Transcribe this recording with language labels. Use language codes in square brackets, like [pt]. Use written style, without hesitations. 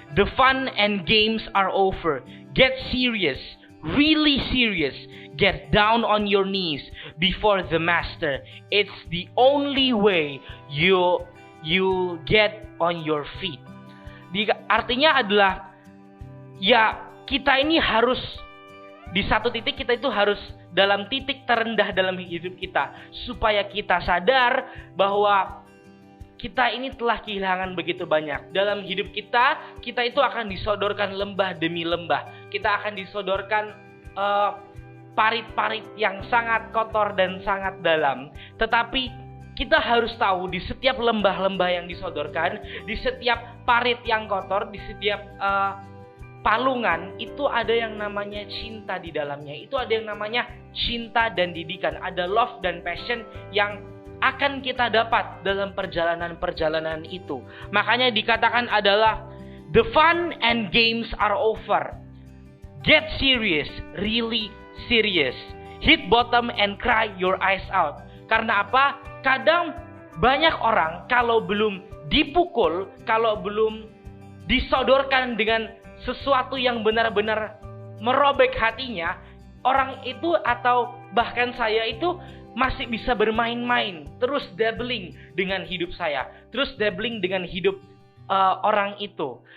[en] The fun and games are over. Get serious, really serious. Get down on your knees before the master. It's the only way you get on your feet. [id] Artinya adalah, ya kita ini harus di satu titik, kita itu harus dalam titik terendah dalam hidup kita, supaya kita sadar bahwa kita ini telah kehilangan begitu banyak. Dalam hidup kita itu akan disodorkan lembah demi lembah. Kita akan disodorkan parit-parit yang sangat kotor dan sangat dalam. Tetapi kita harus tahu, di setiap lembah-lembah yang disodorkan, di setiap parit yang kotor, di setiap palungan, itu ada yang namanya cinta di dalamnya. Itu ada yang namanya cinta dan didikan. Ada love dan passion yang akan kita dapat dalam perjalanan-perjalanan itu. Makanya dikatakan adalah [en] the fun and games are over. Get serious, really serious. Hit bottom and cry your eyes out. [id] Karena apa? Kadang banyak orang kalau belum dipukul, kalau belum disodorkan dengan sesuatu yang benar-benar merobek hatinya, orang itu atau bahkan saya itu masih bisa bermain-main, terus dabbling dengan hidup saya, terus dabbling dengan hidup orang itu.